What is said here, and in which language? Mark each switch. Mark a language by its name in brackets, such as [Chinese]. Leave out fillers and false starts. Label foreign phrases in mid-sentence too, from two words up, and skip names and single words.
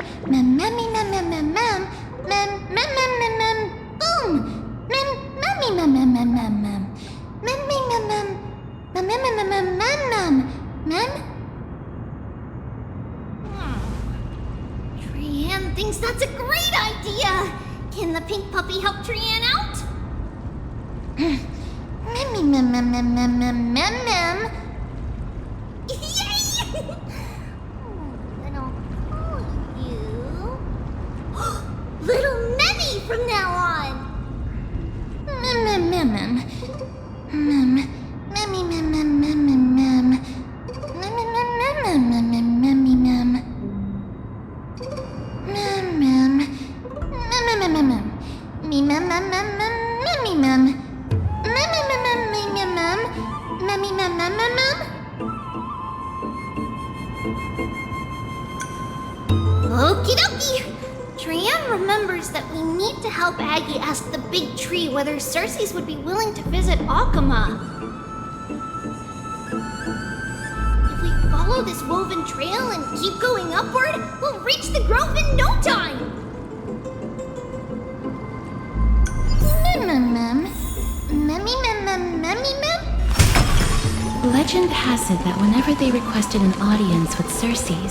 [English] Memmy mem mem mem mem. Mem mem mem mem mem. Boom. Memmy mem mem mem mem mem. Memmy mem mem. Mem mem mem mem mem mem. Mem. Trianne thinks that's a great idea. Can the pink puppy help Trianne out? Memmy mem mem mem mem mem mem mem. Yay! Little you. Little Memmy from now on. Mem mem mem mem. Mem. Memmy mem mem mem mem mem. Mem mem mem mem mem mem memmy mem. Mem mem. Mem mem mem mem. Me mem mem mem mem memmy mem. Mem mem mem mem mem mem. Memmy mem mem mem mem. Okie dokie! Trianne remembers that we need to help Aggie ask the big tree whether Cersei's would be willing to visit Akama. If we follow this woven trail and keep going upward, we'll reach the grove in no time! Legend has it that whenever they requested an audience with Cersei's...